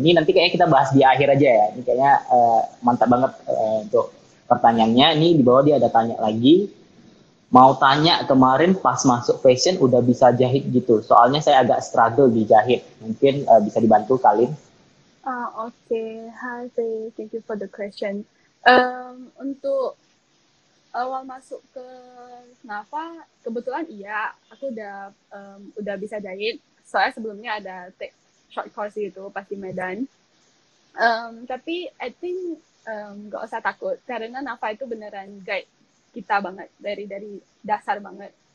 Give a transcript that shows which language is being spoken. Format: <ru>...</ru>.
<id>Ini nanti kayaknya kita bahas di akhir aja ya. Ini kayaknya mantap banget untuk pertanyaannya. Ini di bawah dia ada tanya lagi. Mau tanya, kemarin pas masuk fashion udah bisa jahit gitu. Soalnya saya agak struggle di jahit. Mungkin bisa dibantu Kalin.</id> <en>Okay. Hi, thank you for the question.</en> <id>Untuk awal masuk ke NAFA, kebetulan iya, aku udah bisa jahit. Soalnya sebelumnya ada</id> <en>take short course</en> <id>gitu pas di Medan. Tapi</id> <en>I think</en> <id>gak usah takut, karena NAFA itu beneran guide kita banget dari dasar banget.</id>